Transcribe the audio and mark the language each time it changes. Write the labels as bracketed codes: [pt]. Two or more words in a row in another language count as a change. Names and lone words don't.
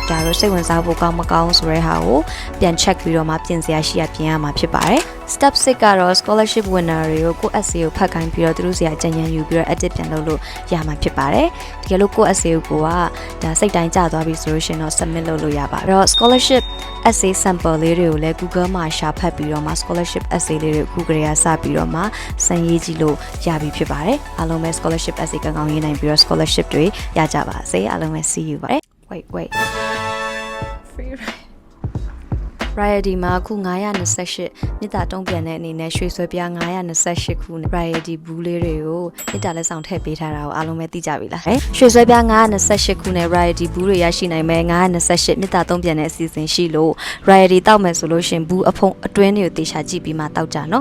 [my] တာတို့စိတ်ဝင်စားဖို့ကောင်းမကောင်းဆိုတဲ့ဟာကိုပြန် check ပြီးတော့မှပြင်စရာရှိရပြင်ရမှာဖြစ်ပါတယ် step 6ကတော့ [en] scholarship winner [my] တွေကိုကို essay ကိုဖတ်ခိုင်းပြီးတော့သူတို့စီကအကြံဉာဏ်ယူပြီးတော့ edit ပြန်လုပ်လို့ရမှာဖြစ်ပါတယ်တကယ်လို့ကို essay ကိုဒါစိတ်တိုင်းကျသွားပြီဆိုလို့ရှိရင်တော့ submit လုပ်လို့ရပါအဲ့တော့ [en] scholarship essay sample [my] လေးတွေကိုလည်း Google မှာရှာဖတ်ပြီးတော့မှ [en] scholarship essay [my] လေးတွေကို Google ကစပြီးတော့မှစမ်းရေးကြည့်လို့ရပြီဖြစ်ပါတယ်အားလုံးပဲ [en] scholarship essay [my] ကောင်းရေးနိုင်ပြီးတော့ scholarship တွေရကြပါစေအားလုံးပဲ [en] see you [my] ပါတယ် wait free Variety မှာအခု928မြစ်တာတုံးပြန်တဲ့အနေနဲ့ရွှေဆွဲပြား928ခုနဲ့ Variety ဘူးလေးတွေကိုမြစ်တာလက်ဆောင်ထည့်ပေးထားတာကိုအားလုံးပဲသိကြပြီလားရွှေဆွဲပြား928ခုနဲ့ Variety ဘူးတွေရရှိနိုင်မယ်928မြစ်တာတုံးပြန်တဲ့အစီအစဉ်ရှိလို့ Variety တောက်မယ်ဆိုလို့ရှင်ဘူးအဖုံအတွင်းတွေကိုတေချာကြည့်ပြီးမှတောက်ကြနော်